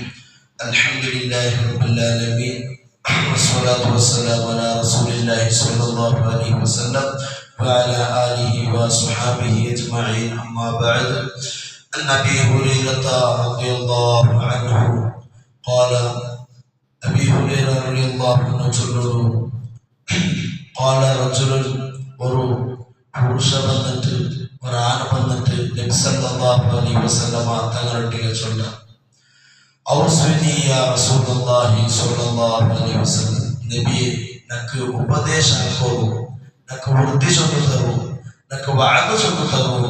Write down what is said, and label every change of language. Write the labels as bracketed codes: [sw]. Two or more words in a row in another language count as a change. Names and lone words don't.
[ar] الحمد لله رب العالمين والصلاة والسلام على رسول الله صلى الله عليه وسلم وعلى آله وصحبه أجمعين. أما بعد، عن أبي هريرة رضي الله عنه قال أبي هريرة رضي الله عنه قال رجل [ml] പുരുഷ വന്നിട്ട് ഒരാണ് വന്നിട്ട് നബി [ar] صلى الله عليه وسلم [ml] തങ്ങളുടെ ചൊല്ല [ar] أوصني يا رسول الله صلى الله عليه وسلم, [ml] നബിയെ നക്ക് ഉപദേശം കൊറു, നക്ക് വൃത്തി ചൊല്ലു തരൂ, നക്ക് വഅദ് ചൊല്ലു തരൂ.